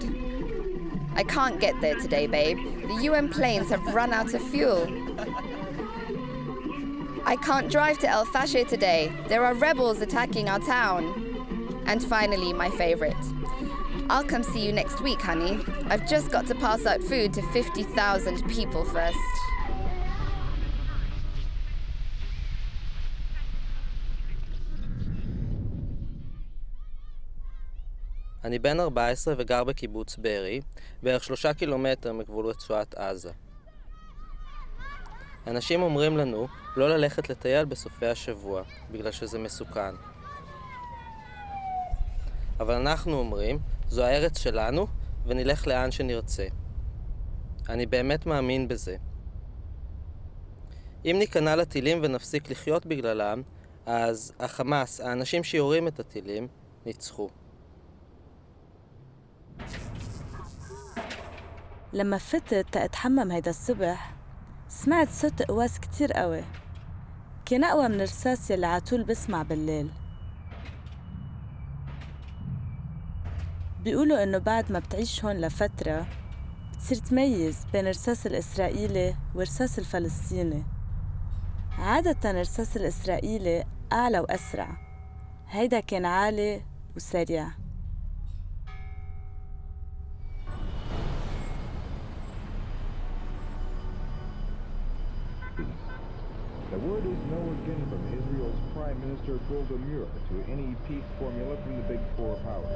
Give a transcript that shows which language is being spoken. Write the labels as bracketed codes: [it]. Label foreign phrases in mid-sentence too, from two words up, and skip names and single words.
[en] I can't get there today, babe. The UN planes have run out of fuel. I can't drive to El Fasher today. There are rebels attacking our town. And finally, my favorite. I'll come see you next week, honey. I've just got to pass out food to 50,000 people first. [he] אני בן 14 וגר בקיבוץ בארי, בערך 3 קילומטר מגבול רצועת עזה. אנשים אומרים לנו לא ללכת לטייל בסופי השבוע, בגלל שזה מסוכן. אבל אנחנו אומרים, זו הארץ שלנו, ונלך לאן שנרצה. אני באמת מאמין בזה. אם ניכנע לטילים ונפסיק לחיות בגללם, אז החמאס, האנשים שיורים את הטילים, ניצחו. [ar] لما فتت أتحمم هيدا الصبح سمعت صوت قواس كتير قوي، كان أقوى من الرصاص يلي عطول بسمع بالليل. بيقولوا إنه بعد ما بتعيش هون لفترة بتصير تميز بين الرصاص الإسرائيلي والرصاص الفلسطيني. عادة الرصاص الإسرائيلي أعلى وأسرع، هيدا كان عالي وسريع. [en] The word is no again from Israel's Prime Minister Golda Meir to any peace formula from the big four powers.